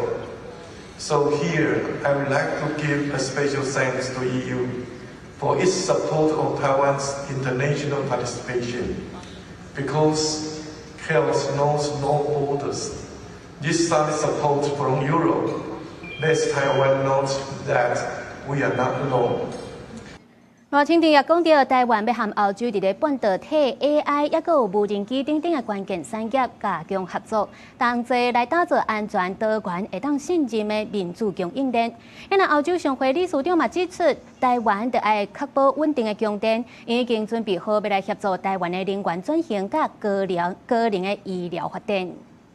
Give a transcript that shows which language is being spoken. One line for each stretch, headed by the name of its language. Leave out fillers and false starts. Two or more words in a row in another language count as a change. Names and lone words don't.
English: So here, I would like to give a special thanks to EU for its support of Taiwan's international participation. Because health knows no borders. This solid support from Europe lets Taiwan know that we are not alone.
Min Nan Chinese: 賴清德也講到，台灣要和澳洲佇咧半導體、AI， 也閣有無人機等等嘅關鍵產業加強合作，同齊來打造安全、多元、會當信任嘅民主供應鏈。因為澳洲商會理事長嘛指出，台灣得愛確保穩定嘅供電，已經準備好要來協助台灣嘅能源轉型甲高齡嘅醫療發展。